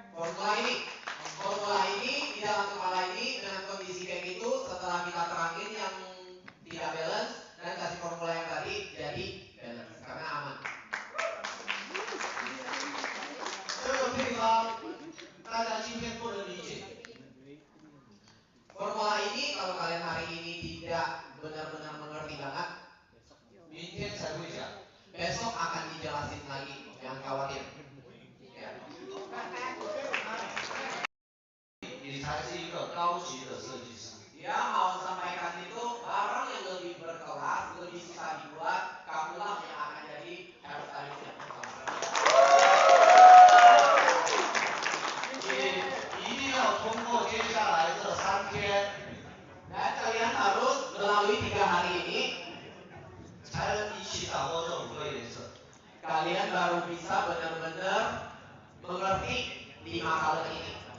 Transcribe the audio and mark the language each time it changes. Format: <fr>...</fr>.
<id>Formula ini di dalam kepala ini dengan kondisi kayak gitu setelah kita terangin yang tidak balance dan kasih formula yang tadi jadi balance karena aman.</id> <zh>这个配方大家今天不能理解，</zh> <id>Formula ini kalau kalian hari ini tidak benar-benar mengerti banget,</id> <zh>明天才会讲。</zh> <id>besok akan dijelasin lagi, jangan khawatir. Ya.</id> <zh>你才是一个高级的设计师。</zh> <id>Dia mau sampaikan itu barang yang lebih berkelas, lebih susah dibuat, kamulah yang akan jadi hairstylist yang berkelas.</id> <zh>你一定要通过接下来这3天，</zh> <id>Dan kalian harus melalui 3 hari ini,</id> <zh>才能一起掌握这5个颜色。</zh> <id>kalian baru bisa benar-benar mengerti 5 color ini.</id>